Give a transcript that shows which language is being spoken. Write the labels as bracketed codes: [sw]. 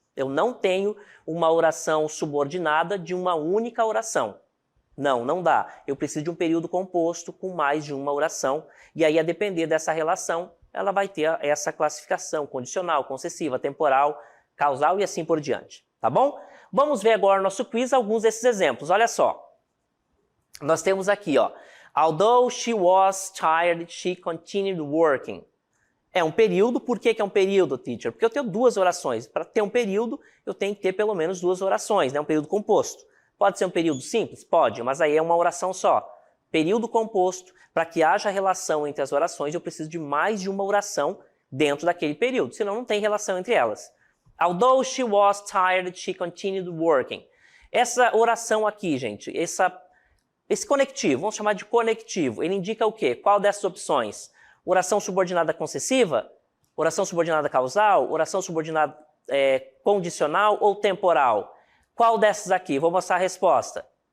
[pt] Eu não tenho uma oração subordinada de uma única oração. Não, não dá. Eu preciso de um período composto com mais de uma oração. E aí, a depender dessa relação, ela vai ter essa classificação condicional, concessiva, temporal, causal e assim por diante. Tá bom? Vamos ver agora no nosso quiz alguns desses exemplos. Olha só. Nós temos aqui, ó. [en] Although she was tired, she continued working. [pt] É um período. Por que é um período, teacher? Porque eu tenho duas orações. Para ter um período, eu tenho que ter pelo menos duas orações, né? Um período composto. Pode ser um período simples? Pode, mas aí é uma oração só. Período composto, para que haja relação entre as orações, eu preciso de mais de uma oração dentro daquele período, senão não tem relação entre elas. [en] Although she was tired, she continued working. [pt] Essa oração aqui, gente, esse conectivo, vamos chamar de conectivo, ele indica o quê? Qual dessas opções? Oração subordinada concessiva? Oração subordinada causal? Oração subordinada condicional ou temporal? Qual dessas aqui? Vou mostrar a resposta.